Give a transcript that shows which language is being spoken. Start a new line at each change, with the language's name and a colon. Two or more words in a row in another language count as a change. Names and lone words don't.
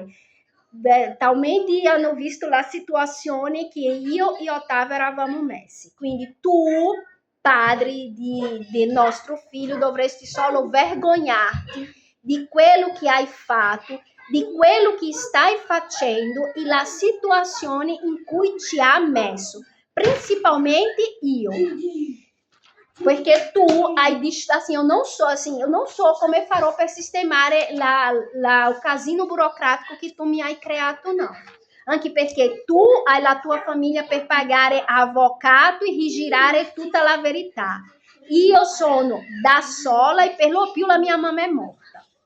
Italian: Talmente hanno visto la situazione che io e Ottavio eravamo messi, quindi tu padre del nostro figlio dovresti solo vergognarti di quello che hai fatto, di quello che stai facendo e la situazione in cui ci ha messo, principalmente io. Perché tu hai visto
Portuguese: assim, eu não sou
Italian: come farò per sistemare il casino burocratico che tu mi hai creato, não. Anche perché tu hai la tua famiglia per pagare avvocato e rigirare tutta la verità. Io sono da sola e per lo più la mia mamma è morta.